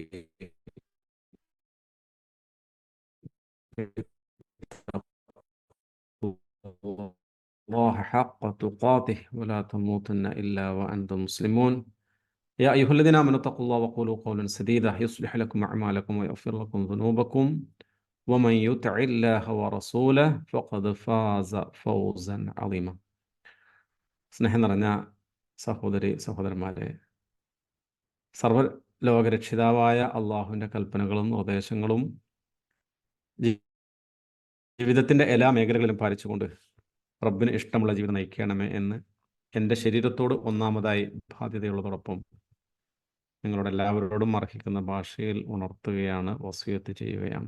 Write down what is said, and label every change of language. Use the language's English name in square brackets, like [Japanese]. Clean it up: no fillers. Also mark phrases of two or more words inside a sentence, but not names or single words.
[Arabic] الله حق تقاته ولا تموتن إلا وأنتم مسلمون يا أيها الذين آمنوا اتقوا الله وقولوا قولا سديدا يصلح لكم أعمالكم ويغفر لكم ذنوبكم ومن يطع الله ورسوله فقد فاز فوزا عظيما [Malayalam] സ്നേഹം നിറഞ്ഞ സഹോദരി സഹോദരന്മാരെ, സർവ്വലോകരക്ഷിതാവായ അള്ളാഹുവിൻ്റെ കൽപ്പനകളും നിർദ്ദേശങ്ങളും ജീവിതത്തിൻ്റെ എല്ലാ മേഖലകളിലും പാലിച്ചുകൊണ്ട് റബ്ബിന് ഇഷ്ടമുള്ള ജീവിതം നയിക്കണമേ എന്ന് എൻ്റെ ശരീരത്തോട് ഒന്നാമതായി ബാധ്യതയുള്ളതോടൊപ്പം നിങ്ങളോട് എല്ലാവരോടും അർഹിക്കുന്ന ഭാഷയിൽ ഉണർത്തുകയാണ്, വസിയത്ത് ചെയ്യുകയാണ്.